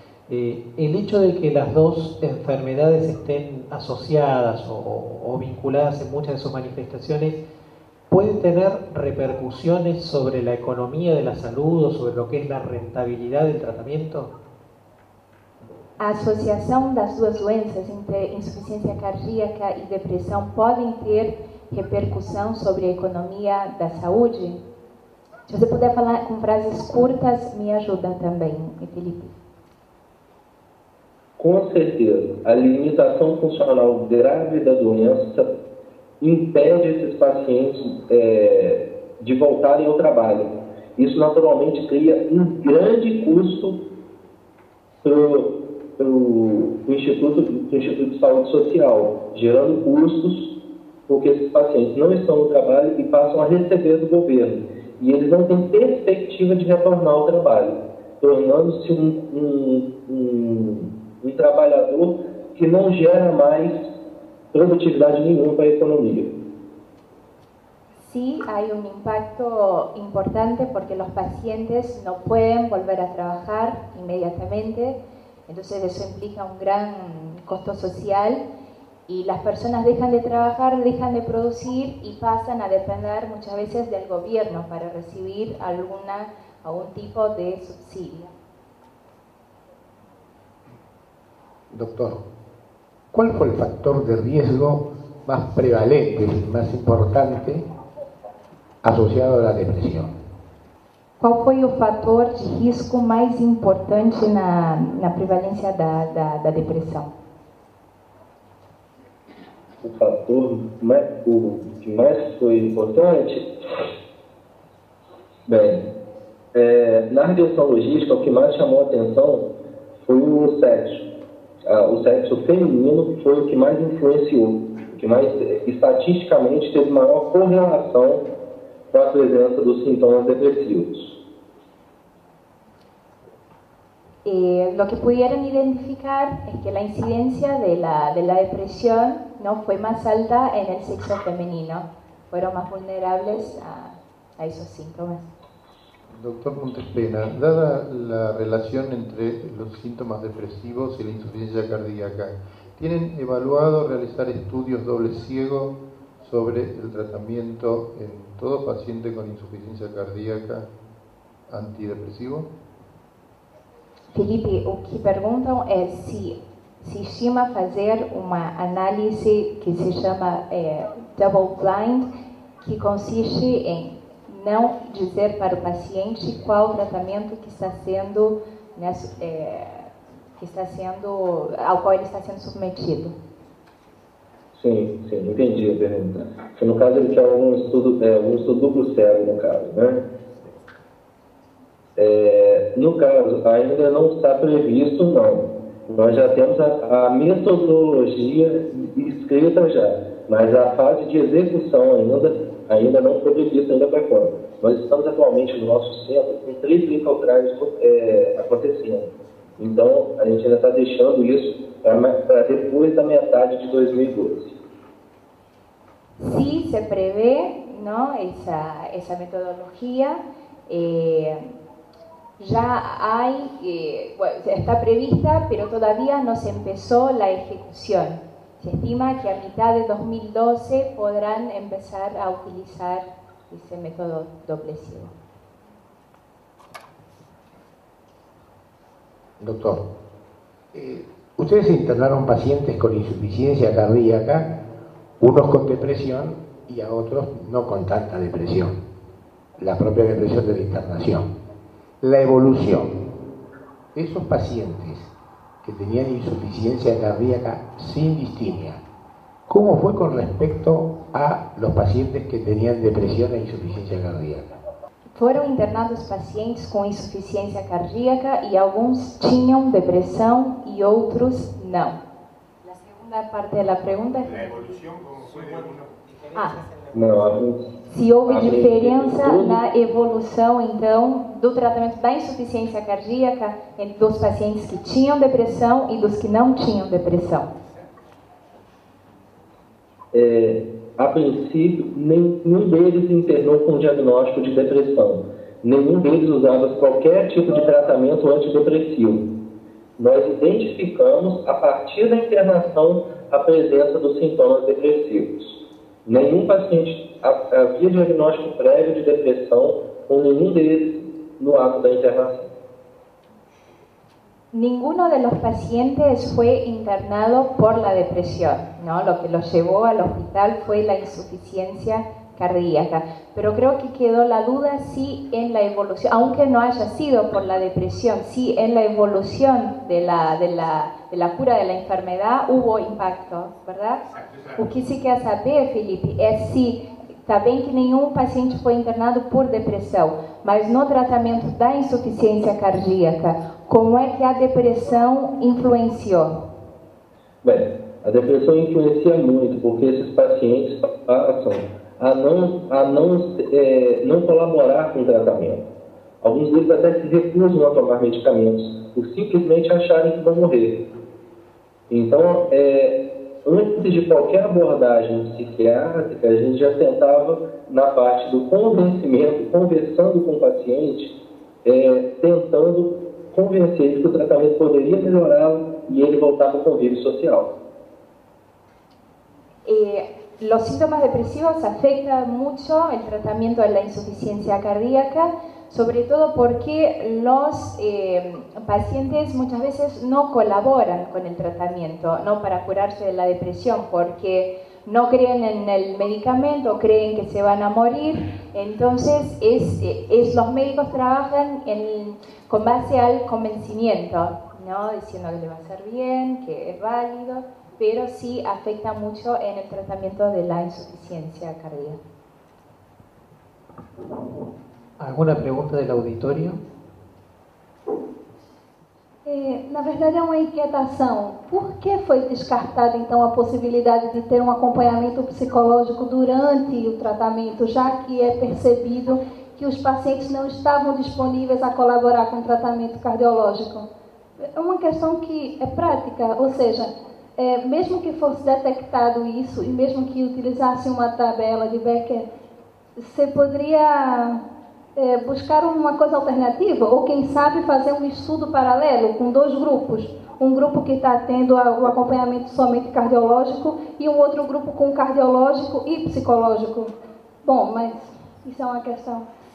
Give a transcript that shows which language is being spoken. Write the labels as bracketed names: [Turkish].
[Spanish] El hecho de que las dos enfermedades estén asociadas o vinculadas en muchas de sus manifestaciones puede tener repercusiones sobre la economía de la salud o sobre lo que es la rentabilidad del tratamiento. [Portuguese] A associação das duas doenças, entre insuficiência cardíaca e depressão, podem ter repercussão sobre a economia da saúde? Se você puder falar com frases curtas, me ajuda também, Felipe. Com certeza. A limitação funcional grave da doença impede esses pacientes de voltarem ao trabalho. Isso, naturalmente, cria um grande custo para o Instituto de Saúde Social, gerando custos, porque esses pacientes não estão no trabalho e passam a receber do governo. E eles não têm perspectiva de retornar ao trabalho, tornando-se um trabalhador que não gera mais produtividade nenhuma para a economia. [Spanish] Sí, hay un impacto importante porque los pacientes no pueden volver a trabajar inmediatamente, entonces eso implica un gran costo social y las personas dejan de trabajar, dejan de producir y pasan a depender muchas veces del gobierno para recibir algún tipo de subsidio. Doctor, ¿cuál fue el factor de riesgo más prevalente y más importante [Portuguese] associado à depressão? Qual foi o fator de risco mais importante na prevalência da depressão? O fator que mais foi importante? Bem, na regressão logística, o que mais chamou a atenção foi o sexo. O sexo feminino foi o que mais influenciou, o que mais estatisticamente teve maior correlação com a presença dos sintomas depresivos. [Spanish] Lo que pudieron identificar es que la incidencia de la depresión no fue más alta en el sexo femenino, fueron más vulnerables a esos síntomas. Doctor Montespena, dada la relación entre los síntomas depresivos y la insuficiencia cardíaca, ¿tienen evaluado realizar estudios doble ciego sobre el tratamiento en todo paciente con insuficiencia cardíaca antidepresivo? [Portuguese] Felipe, o que perguntam é se estima fazer uma análise que se chama double blind, que consiste em não dizer para o paciente qual tratamento ao qual ele está sendo submetido. Sim, entendi a pergunta. No caso, ele quer um estudo duplo cego, no caso, né? No caso, ainda não está previsto, não. Nós já temos a metodologia escrita já, mas a fase de execução ainda não foi prevista ainda para quando. Nós estamos atualmente no nosso centro com 3 clinical trials acontecendo. Então, a gente ainda está deixando isso para depois da metade de 2012. [Spanish] Sí, se prevé, ¿no?, esa metodología. Ya hay, está prevista, pero todavía no se empezó la ejecución. Se estima que a mitad de 2012 podrán empezar a utilizar ese método doble ciego. Doctor, ustedes internaron pacientes con insuficiencia cardíaca, unos con depresión y a otros no con tanta depresión, la propia depresión de la internación. La evolución, esos pacientes que tenían insuficiencia cardíaca sin distimia, ¿cómo fue con respecto a los pacientes que tenían depresión e insuficiencia cardíaca? [Portuguese] Foram internados pacientes com insuficiência cardíaca e alguns tinham depressão e outros não. A segunda parte da pergunta é... [Spanish] La evolución, ¿cómo fue de algunos? [Portuguese] Não, Se houve diferença na evolução, então, do tratamento da insuficiência cardíaca entre os pacientes que tinham depressão e dos que não tinham depressão? A princípio, nenhum deles internou com diagnóstico de depressão. Nenhum deles usava qualquer tipo de tratamento antidepressivo. Nós identificamos, a partir da internação, a presença dos sintomas depressivos. Nenhum paciente havia diagnóstico prévio de depressão com nenhum deles no ato da internação. [Spanish] Ninguno de los pacientes fue internado por la depresión, ¿no? Lo que los llevó al hospital fue la insuficiencia cardíaca. Pero creo que quedó la duda si en la evolución, aunque no haya sido por la depresión, si en la evolución de la cura de la enfermedad hubo impacto, ¿verdad? [Portuguese] O que se quer saber, Felipe, é se, está bem que nenhum paciente foi internado por depressão, mas no tratamento da insuficiência cardíaca, como é que a depressão influenciou? Bem, a depressão influencia muito, porque esses pacientes passam a não colaborar com o tratamento. Alguns deles até se recusam a tomar medicamentos, por simplesmente acharem que vão morrer. Então, antes de qualquer abordagem psiquiátrica, a gente já tentava, na parte do convencimento, conversando com o paciente, tentando convencer que o tratamento poderia melhorá-lo e ele voltar para o convívio social. [Spanish] Los síntomas depresivos afectan mucho el tratamiento de la insuficiencia cardíaca, sobre todo porque los pacientes muchas veces no colaboran con el tratamiento, no para curarse de la depresión, porque no creen en el medicamento, creen que se van a morir. Entonces los médicos trabajan con base al convencimiento, ¿no? Diciendo que le va a hacer bien, que es válido, pero sí afecta mucho en el tratamiento de la insuficiencia cardíaca. ¿Alguna pregunta del auditorio? [Portuguese] Na verdade, é uma inquietação. Por que foi descartada, então, a possibilidade de ter um acompanhamento psicológico durante o tratamento, já que é percebido que os pacientes não estavam disponíveis a colaborar com o tratamento cardiológico? É uma questão que é prática, ou seja, mesmo que fosse detectado isso e mesmo que utilizasse uma tabela de Becker, você poderia buscar uma coisa alternativa, ou quem sabe fazer um estudo paralelo com dois grupos, um grupo que está tendo o acompanhamento somente cardiológico e um outro grupo com cardiológico e psicológico. Bom, mas isso é uma questão.